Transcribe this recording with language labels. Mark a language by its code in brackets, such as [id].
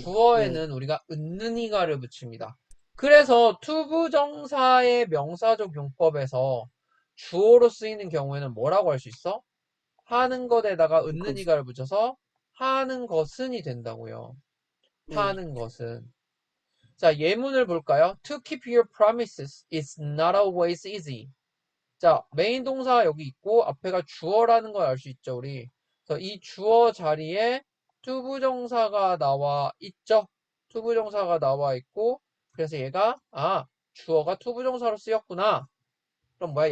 [ko] 주어에는 우리가 은는이가를 붙입니다. 그래서 투부정사의 명사적 용법에서 주어로 쓰이는 경우에는 뭐라고 할 수 있어? 하는 것에다가 이것, 은는이가를 붙여서 하는 것은이 된다고요. 네, 하는 것은. 자, 예문을 볼까요? [en] To keep your promises is not always easy. [ko] 자, 메인 동사 여기 있고 앞에가 주어라는 걸 알 수 있죠, 우리. 그래서 이 주어 자리에 투부정사가 나와 있죠. 투부정사가 나와 있고 그래서 얘가 주어가 투부정사로 쓰였구나. 그럼 뭐야?